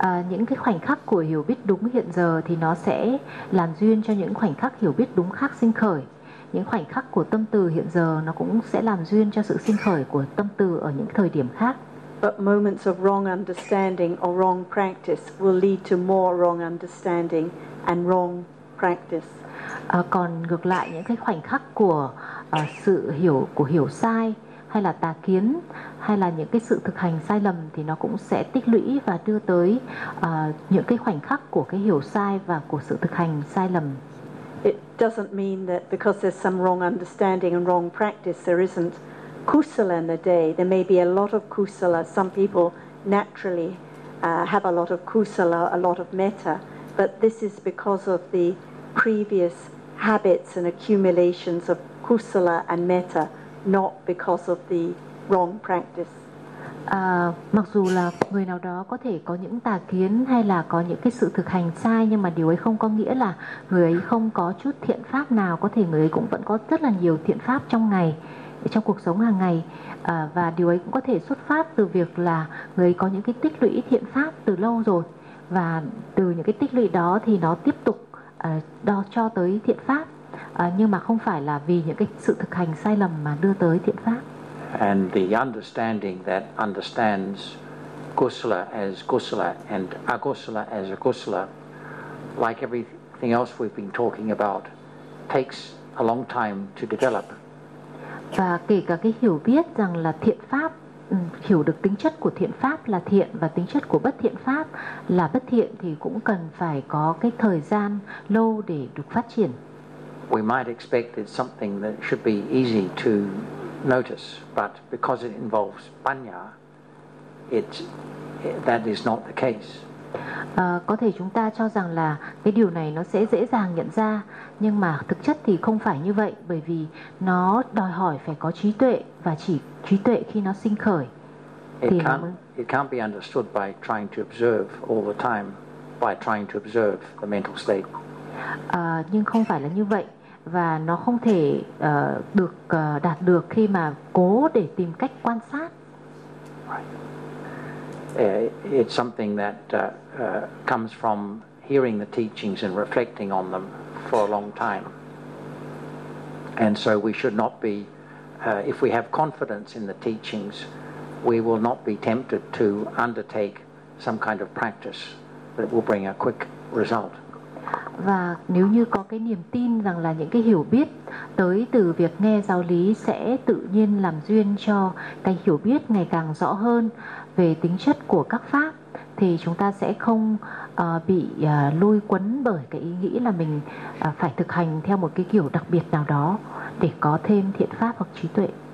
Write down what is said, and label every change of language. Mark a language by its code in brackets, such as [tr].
[vi] Những cái khoảnh khắc của hiểu biết đúng hiện giờ thì nó sẽ làm duyên cho những khoảnh khắc hiểu biết đúng khác sinh khởi. Những khoảnh khắc của tâm từ hiện giờ nó cũng sẽ làm duyên cho sự sinh khởi của tâm từ ở những thời điểm khác. [en] But moments of wrong understanding or wrong practice will lead to more wrong understanding and wrong practice. [vi] Còn ngược lại, những cái khoảnh khắc của sự hiểu, của hiểu sai hay là tà kiến, hay là những cái sự thực hành sai lầm, thì nó cũng sẽ tích lũy và đưa tới những cái khoảnh khắc của cái hiểu sai và của sự thực hành sai lầm. [en] It doesn't mean that because there's some wrong understanding and wrong practice, there isn't kusala in the day. There may be a lot of kusala. Some people naturally have a lot of kusala, a lot of metta, but this is because of the previous habits and accumulations of kusala and metta, not because of the wrong practice. [vi] Mặc dù là người nào đó có thể có những tà kiến hay là có những cái sự thực hành sai, nhưng mà điều ấy không có nghĩa là người ấy không có chút thiện pháp nào. Có thể người ấy cũng vẫn có rất là nhiều thiện pháp trong ngày, trong cuộc sống hàng ngày, và điều ấy cũng có thể xuất phát từ việc là người ấy có những cái tích lũy thiện pháp từ lâu rồi, và từ những cái tích lũy đó thì nó tiếp tục đo cho tới thiện pháp, nhưng mà không phải là vì những cái sự thực hành sai lầm mà đưa tới thiện pháp. [en] And the understanding that understands kusala as kusala and akusala as akusala, like everything else we've been talking about, takes a long time to develop. [vi] Và kể cả cái hiểu biết rằng là thiện pháp, hiểu được tính chất của thiện pháp là thiện và tính chất của bất thiện pháp là bất thiện, thì cũng cần phải có cái thời gian lâu để được phát triển. [en] We might expect it's something that should be easy to notice, but because it involves panya, that is not the case. [vi] Có thể chúng ta cho rằng là cái điều này nó sẽ dễ dàng nhận ra, nhưng mà thực chất thì không phải như vậy, bởi vì nó đòi hỏi phải có trí tuệ, và chỉ trí tuệ khi nó sinh khởi. [en] It can't be understood by trying to observe all the time, by trying to observe the mental state. [vi] Nhưng không phải là như vậy, và nó không thể được đạt được khi mà cố để tìm cách quan sát. [en] It's something that comes from hearing the teachings and reflecting on them for a long time. And so we should not be, if we have confidence in the teachings, we will not be tempted to undertake some kind of practice that will bring a quick result. [vi] Và nếu như có cái niềm tin rằng là những cái hiểu biết tới từ việc nghe giáo lý sẽ tự nhiên làm duyên cho cái hiểu biết ngày càng rõ hơn về tính chất của các pháp, thì chúng ta sẽ không bị lôi cuốn bởi cái ý nghĩ là mình phải thực hành theo một cái kiểu đặc biệt nào đó để có thêm thiện pháp hoặc trí tuệ.